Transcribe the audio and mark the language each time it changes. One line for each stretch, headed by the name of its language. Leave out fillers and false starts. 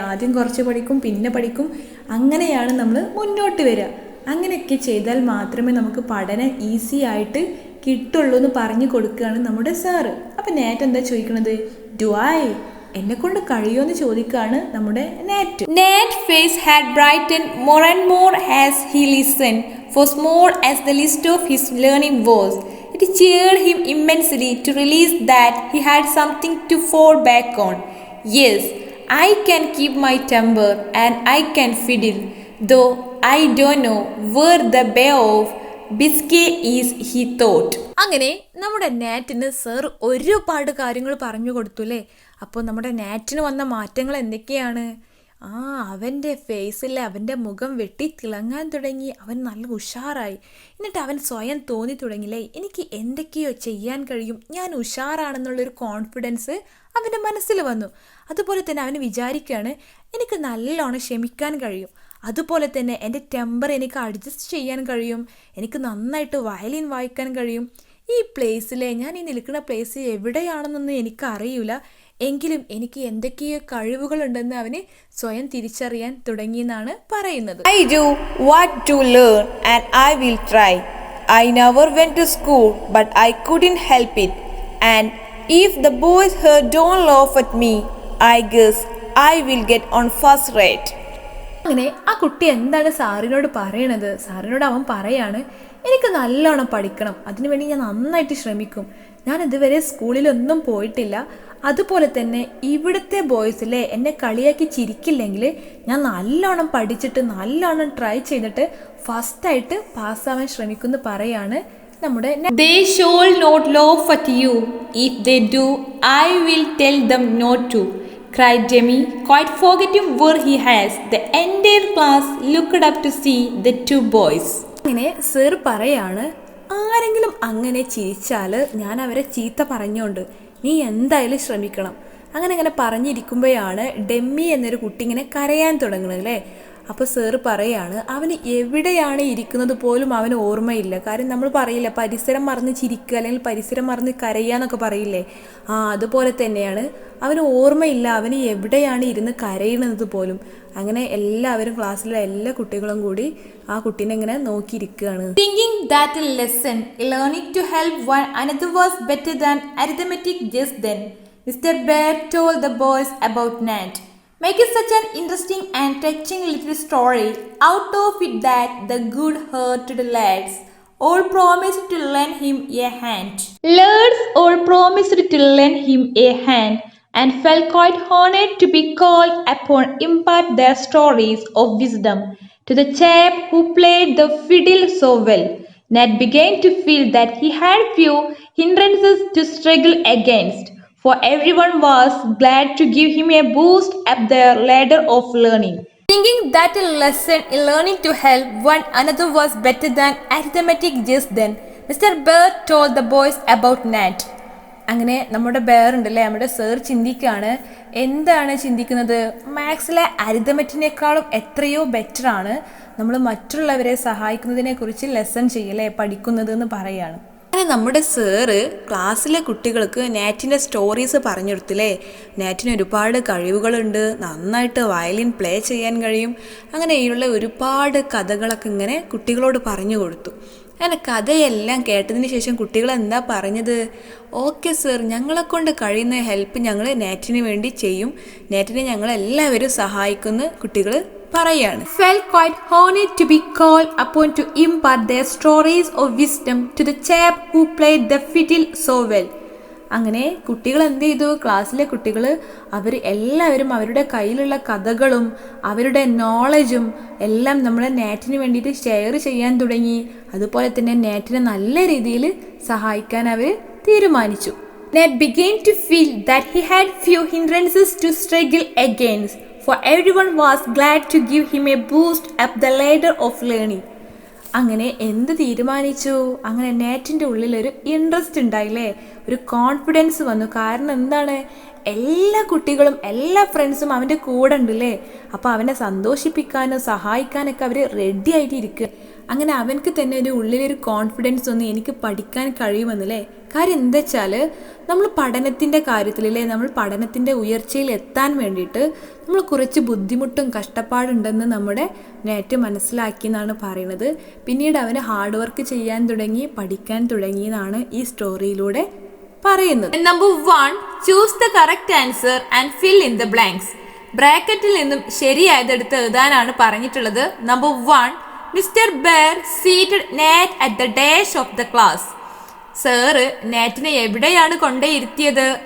Malayalam: ആദ്യം കുറച്ച് പഠിക്കും, പിന്നെ പഠിക്കും, അങ്ങനെയാണ് നമ്മൾ മുന്നോട്ട് വരിക. അങ്ങനെയൊക്കെ ചെയ്താൽ മാത്രമേ നമുക്ക് പഠനം ഈസി ആയിട്ട് കിട്ടുള്ളൂ എന്ന് പറഞ്ഞു കൊടുക്കുകയാണ് നമ്മുടെ സാറ്. അപ്പം നാറ്റ് എന്താ ചോദിക്കണത്,
English: do I,
Malayalam: എന്നെ കൊണ്ട് കഴിയുമെന്ന് ചോദിക്കുകയാണ് നമ്മുടെ നാറ്റ്.
English: Nat's face had brightened more and more as he listened, for small as the list of his learning was, It cheered him immensely to realize that he had something to fall back on. Yes, I can keep my temper and I can fiddle, though I don't know where the Bay of Biscay is, he thought.
Malayalam: അങ്ങനെ നമ്മുടെ നാറ്റിന് sir ഒരുപാട് കാര്യങ്ങൾ പറഞ്ഞു കൊടുത്തു അല്ലേ. അപ്പോൾ നമ്മുടെ നാറ്റിന് വന്ന മാറ്റങ്ങൾ എന്തൊക്കെയാണ്? അവൻ്റെ ഫേസിൽ അവൻ്റെ മുഖം വെട്ടി തിളങ്ങാൻ തുടങ്ങി. അവൻ നല്ല ഉഷാറായി. എന്നിട്ട് അവൻ സ്വയം തോന്നി തുടങ്ങിയില്ലേ, എനിക്ക് എന്തൊക്കെയോ ചെയ്യാൻ കഴിയും, ഞാൻ ഉഷാറാണെന്നുള്ളൊരു കോൺഫിഡൻസ് അവൻ്റെ മനസ്സിൽ വന്നു. അതുപോലെ തന്നെ അവന് വിചാരിക്കുകയാണ്, എനിക്ക് നല്ലോണം ക്ഷമിക്കാൻ കഴിയും, അതുപോലെ തന്നെ എൻ്റെ ടെമ്പർ എനിക്ക് അഡ്ജസ്റ്റ് ചെയ്യാൻ കഴിയും, എനിക്ക് നന്നായിട്ട് വയലിൻ വായിക്കാൻ കഴിയും. ഈ പ്ലേസിലെ ഞാൻ ഈ നിൽക്കുന്ന പ്ലേസ് എവിടെയാണെന്നൊന്നും എനിക്കറിയില്ല, എങ്കിലും എനിക്ക് എന്തൊക്കെയോ കഴിവുകളുണ്ടെന്ന് അവന് സ്വയം തിരിച്ചറിയാൻ തുടങ്ങിയെന്നാണ് പറയുന്നത്.
English: I do what to learn and I will try. I never went to school but I couldn't help it. And if the boys here don't laugh at me, I guess I will get on first rate.
Malayalam: അങ്ങനെ ആ കുട്ടി എന്താണ് സാറിനോട് പറയണത്? സാറിനോട് അവൻ പറയാണ്, എനിക്ക് നല്ലോണം പഠിക്കണം, അതിനുവേണ്ടി ഞാൻ നന്നായിട്ട് ശ്രമിക്കും, ഞാൻ ഇതുവരെ സ്കൂളിലൊന്നും പോയിട്ടില്ല, അതുപോലെ തന്നെ ഇവിടുത്തെ ബോയ്സിലെ എന്നെ കളിയാക്കി ചിരിക്കില്ലെങ്കിൽ ഞാൻ നല്ലോണം പഠിച്ചിട്ട് നല്ലോണം ട്രൈ ചെയ്തിട്ട് ഫസ്റ്റായിട്ട് പാസ്സാവാൻ ശ്രമിക്കുമെന്ന് പറയാണ് നമ്മുടെ.
English: They shall not laugh at you. If they do, I will tell them not to, cried Demi, quite forgetting where he has. The entire class looked up to see the two boys.
Malayalam: അങ്ങനെ sir പറയാണ്, ആരെങ്കിലും അങ്ങനെ ചിരിച്ചാൽ ഞാൻ അവരെ ചീത്ത പറഞ്ഞുകൊണ്ട് നീ എന്തായാലും ശ്രമിക്കണം. അങ്ങനെ പറഞ്ഞിരിക്കുമ്പോഴാണ് ഡെമ്മി എന്നൊരു കുട്ടി ഇങ്ങനെ കരയാൻ തുടങ്ങുന്നത് അല്ലേ. അപ്പോൾ സാറ് പറയാണ്, അവന് എവിടെയാണ് ഇരിക്കുന്നത് പോലും അവന് ഓർമ്മയില്ല. കാര്യം നമ്മൾ പറയില്ല പരിസരം മറന്ന് ചിരിക്കുക അല്ലെങ്കിൽ പരിസരം മറന്ന് കരയുക എന്നൊക്കെ പറയില്ലേ, അതുപോലെ തന്നെയാണ് അവന് ഓർമ്മയില്ല അവന് എവിടെയാണ് ഇരുന്ന് കരയുന്നത് പോലും. അങ്ങനെ എല്ലാവരും ക്ലാസ്സിലെ എല്ലാ കുട്ടികളും കൂടി ആ കുട്ടീനെ ഇങ്ങനെ നോക്കിയിരിക്കുകയാണ്.
English: Thinking that a lesson learning to help one another was better than arithmetic just then, Mr. Bear told the boys about Nat, making such an interesting and touching little story out of it that the good-hearted lads all promised to lend him a hand. Lads all promised to lend him a hand and felt quite honored to be called upon to impart their stories of wisdom to the chap who played the fiddle so well. Nat began to feel that he had few hindrances to struggle against, for everyone was glad to give him a boost up their ladder of learning. Thinking that a lesson in learning to help one another was better than arithmetic just then, Mr. Bear told the boys about Nat.
Malayalam: അങ്ങനെ നമ്മുടെ bear ഉണ്ടല്ലേ, നമ്മുടെ sir ചിന്തിക്കുകയാണ്. എന്താണ് ചിന്തിക്കുന്നത്? മാത്സിലെ അരിതമെറ്റിനേക്കാളും എത്രയോ ബെറ്ററാണ് നമ്മൾ മറ്റുള്ളവരെ സഹായിക്കുന്നതിനെ കുറിച്ച് ലെസൺ ചെയ്യലേ പഠിക്കുന്നത് എന്ന് പറയാണ്. അങ്ങനെ നമ്മുടെ സാറ് ക്ലാസ്സിലെ കുട്ടികൾക്ക് നാറ്റിൻ്റെ സ്റ്റോറീസ് പറഞ്ഞു കൊടുത്തില്ലേ. നാറ്റിന് ഒരുപാട് കഴിവുകളുണ്ട്, നന്നായിട്ട് വയലിൻ പ്ലേ ചെയ്യാൻ കഴിയും, അങ്ങനെയുള്ള ഒരുപാട് കഥകളൊക്കെ ഇങ്ങനെ കുട്ടികളോട് പറഞ്ഞു കൊടുത്തു. അങ്ങനെ കഥയെല്ലാം കേട്ടതിന് ശേഷം കുട്ടികൾ എന്താ പറഞ്ഞത്? ഓക്കെ സർ, ഞങ്ങളെക്കൊണ്ട് കഴിയുന്ന ഹെൽപ്പ് ഞങ്ങൾ നാറ്റിന് വേണ്ടി ചെയ്യും, നാറ്റിനെ ഞങ്ങളെല്ലാവരും സഹായിക്കുന്ന കുട്ടികൾ പറയാണ്.
English: Felt quite honored to be called upon to impart their stories of wisdom to the chap who played the fiddle so well.
Malayalam: അങ്ങനെ കുട്ടികൾ എന്ത് ചെയ്തു? ക്ലാസ്സിലെ കുട്ടികൾ അവർ എല്ലാവരും അവരുടെ കയ്യിലുള്ള കഥകളും അവരുടെ നോളജും എല്ലാം നമ്മളെ നാറ്റിന് വേണ്ടിയിട്ട് ഷെയർ ചെയ്യാൻ തുടങ്ങി. അതുപോലെ തന്നെ നാറ്റിനെ നല്ല രീതിയിൽ സഹായിക്കാൻ അവർ തീരുമാനിച്ചു.
English: Nat began to feel that he had few hindrances to struggle against, for everyone was glad to give him a boost up the ladder of learning.
Malayalam: അങ്ങനെ എന്ത് തീരുമാനിച്ചു? അങ്ങനെ നാറ്റിൻ്റെ ഉള്ളിലൊരു ഇൻട്രസ്റ്റ് ഉണ്ടായില്ലേ, ഒരു കോൺഫിഡൻസ് വന്നു. കാരണം എന്താണ്? എല്ലാ കുട്ടികളും എല്ലാ ഫ്രണ്ട്സും അവൻ്റെ കൂടെ ഉണ്ടല്ലേ. അപ്പോൾ അവനെ സന്തോഷിപ്പിക്കാനും സഹായിക്കാനൊക്കെ അവർ റെഡി ആയിട്ട് ഇരിക്കുക. അങ്ങനെ അവനക്ക് തന്നെ ഒരു ഉള്ളിലൊരു കോൺഫിഡൻസ് വന്നു, എനിക്ക് പഠിക്കാൻ കഴിയുമെന്നല്ലേ. കാര്യം എന്താ വെച്ചാൽ നമ്മൾ പഠനത്തിൻ്റെ കാര്യത്തിലല്ലേ, നമ്മൾ പഠനത്തിൻ്റെ ഉയർച്ചയിൽ എത്താൻ വേണ്ടിയിട്ട് നമ്മൾ കുറച്ച് ബുദ്ധിമുട്ടും കഷ്ടപ്പാടുണ്ടെന്ന് നമ്മുടെ നാറ്റ് മനസ്സിലാക്കി എന്നാണ് പറയുന്നത്. പിന്നീട് അവന് ഹാർഡ് വർക്ക് ചെയ്യാൻ തുടങ്ങി, പഠിക്കാൻ തുടങ്ങി എന്നാണ് ഈ സ്റ്റോറിയിലൂടെ പറയുന്നത്.
English: Number 1, choose the correct answer and fill in the blanks.
Malayalam: ബ്രാക്കറ്റിൽ നിന്നും ശരിയായതെടുത്ത് എഴുതാനാണ് പറഞ്ഞിട്ടുള്ളത്.
English: Number 1, Mr. Bear seated Nat at the dash of the class.
Malayalam: Sir നാറ്റിനെ എവിടെയാണ് കൊണ്ടേയിരുത്തിയത്?